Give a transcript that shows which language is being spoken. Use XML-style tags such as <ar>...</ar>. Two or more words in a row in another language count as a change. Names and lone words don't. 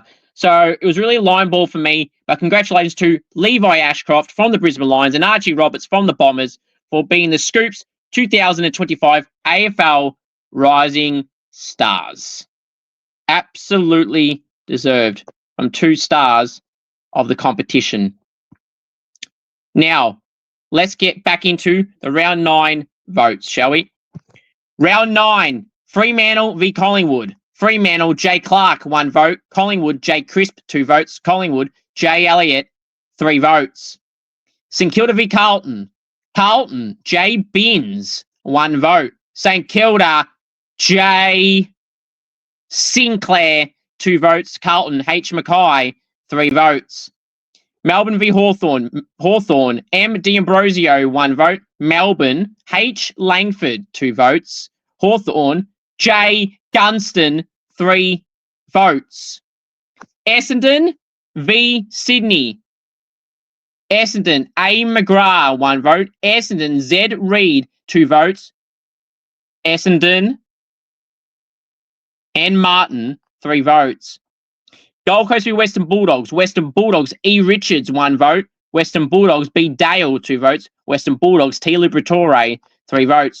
<en>So it was really a line ball for me. But congratulations to Levi Ashcroft from the Brisbane Lions and Archie Roberts from the Bombers for being the Scoops 2025 AFL Rising Stars. Absolutely deserved from 2 stars of the competition. Now, let's get back into the round 9 votes, shall we? Round 9, Fremantle v Collingwood. Fremantle, Jay Clark, 1 vote. Collingwood, Jay Crisp, 2 votes. Collingwood, Jay Elliott, 3 votes. St Kilda v Carlton. Carlton, Jay Binns, 1 vote. St Kilda, Jay Sinclair, 2 votes. Carlton, H. Mackay, 3 votes. Melbourne v Hawthorn. Hawthorn, M. D'Ambrosio, 1 vote. Melbourne, H. Langford, 2 votes. Hawthorn, J. Gunston, 3 votes. Essendon v Sydney. Essendon, A. McGrath, 1 vote. Essendon, Z. Reid, 2 votes. Essendon and Martin, 3 votes. Gold Coast v Western Bulldogs. Western Bulldogs, E. Richards, 1 vote. Western Bulldogs, B. Dale, 2 votes. Western Bulldogs, T. Liberatore, 3 votes.</en>